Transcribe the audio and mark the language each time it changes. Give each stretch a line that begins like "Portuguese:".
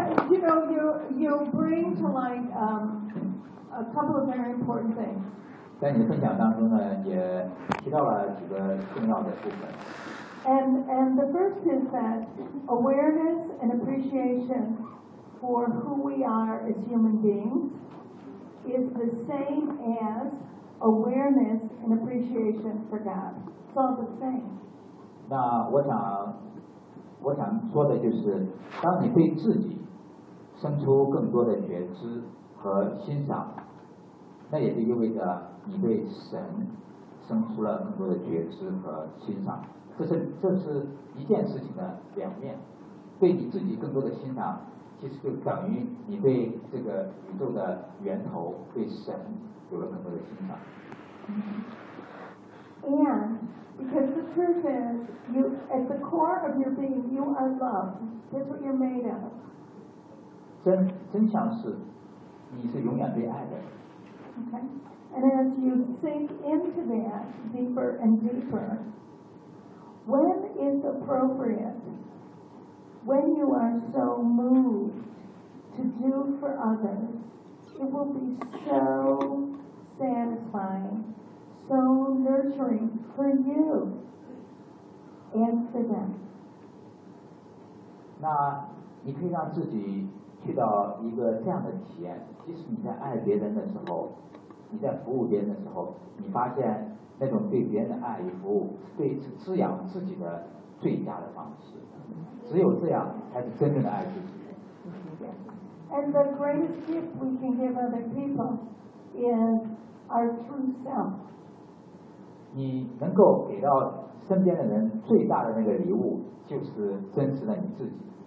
English: You know, you bring to light a couple of very important things.
Chinese: 在你的分享当中呢，也提到了几个重要的部分。
English: And the first is that awareness and appreciation for who we are as human beings is the same as awareness and appreciation for God. It's all the same.
Chinese: 那我想说的就是，当你对自己生出更多的觉知和欣赏，那也就意味着你对神生出了更多的觉知和欣赏。这是一件事情的两面，对你自己更多的欣赏，其实就等于你对这个宇宙的源头，对神有了更多的欣赏。
English: Because the truth is, you, at the core of your being, you are love. That's what you're made of.
Chinese: 真相是，你是永远被爱的。
English: Okay. And as you sink into that deeper and deeper, when is appropriate, when you are so moved to do for others, it will be so satisfying. So nurturing for you and for them.
Chinese: 那你可以让自己去到一个这样的体验，即使你在爱别人的时候，你在服务别人的时候，你发现那种对别人的爱与服务，对滋养自己的最佳的方式。只有这样，才是真正的爱自己。
English: And the greatest gift we can give other people is our true self.
Chinese: 你能够给到身边的人最大的那个礼物，就是真实的你自己。